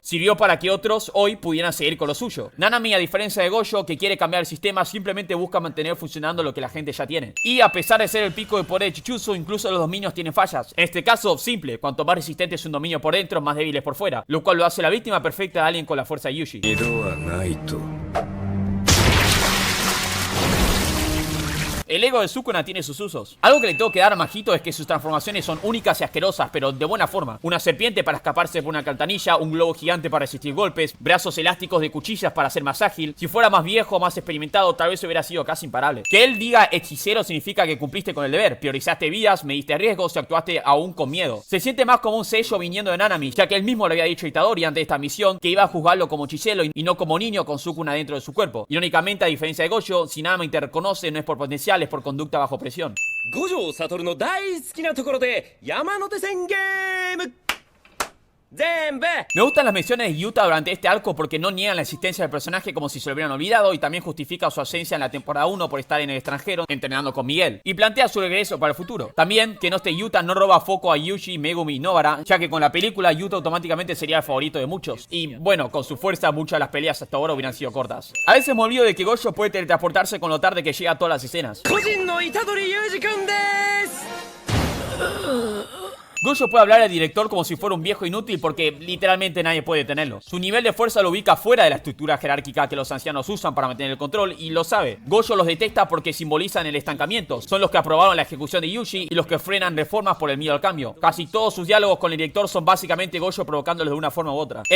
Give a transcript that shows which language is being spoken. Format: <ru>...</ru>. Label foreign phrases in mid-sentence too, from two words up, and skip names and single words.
<es>Sirvió para que otros hoy pudieran seguir con lo suyo. Nanami, a diferencia de Gojo, que quiere cambiar el sistema, simplemente busca mantener funcionando lo que la gente ya tiene. Y a pesar de ser el pico de poder de Chichutsu, incluso los dominios tienen fallas. En este caso, simple. Cuanto más resistente es un dominio por dentro, más débil es por fuera. Lo cual lo hace la víctima perfecta de alguien con la fuerza de Yuji.</es> <ja>二度はないと。</ja> <es>El ego de Sukuna tiene sus usos. Algo que le tengo que dar a Majito es que sus transformaciones son únicas y asquerosas, pero de buena forma. Una serpiente para escaparse por una alcantarilla, un globo gigante para resistir golpes, brazos elásticos de cuchillas para ser más ágil. Si fuera más viejo, más experimentado, tal vez hubiera sido casi imparable. Que él diga hechicero significa que cumpliste con el deber, priorizaste vidas, mediste riesgos y actuaste aún con miedo. Se siente más como un sello viniendo de Nanami, ya que él mismo le había dicho a Itadori antes de esta misión que iba a juzgarlo como hechicero y no como niño con Sukuna dentro de su cuerpo. Irónicamente, a diferencia de Gojo, si Nanami te reconoce no es por potencial, es por conducta bajo presión.</es> <ja>五条悟の大好きなところで山手線ゲーム全部</ja> <es>Me gustan las menciones de Yuta durante este arco porque no niegan la existencia del personaje como si se lo hubieran olvidado y también justifica su ausencia en la temporada 1 por estar en el extranjero entrenando con Miguel y plantea su regreso para el futuro. También que no esté Yuta no roba foco a Yuji, Megumi y Nobara, ya que con la película Yuta automáticamente sería el favorito de muchos y bueno, con su fuerza muchas de las peleas hasta ahora hubieran sido cortas. A veces me olvido de que Gojo puede teletransportarse con lo tarde que llega a todas las escenas.</es> <ja>個人の虎杖裕二君です</ja> <es>Gojo puede hablar al director como si fuera un viejo inútil porque literalmente nadie puede detenerlo. Su nivel de fuerza lo ubica fuera de la estructura jerárquica que los ancianos usan para mantener el control y lo sabe. Gojo los detesta porque simbolizan el estancamiento. Son los que aprobaron la ejecución de Yuji y los que frenan reformas por el miedo al cambio. Casi todos sus diálogos con el director son básicamente Gojo provocándolos de una forma u otra.</es>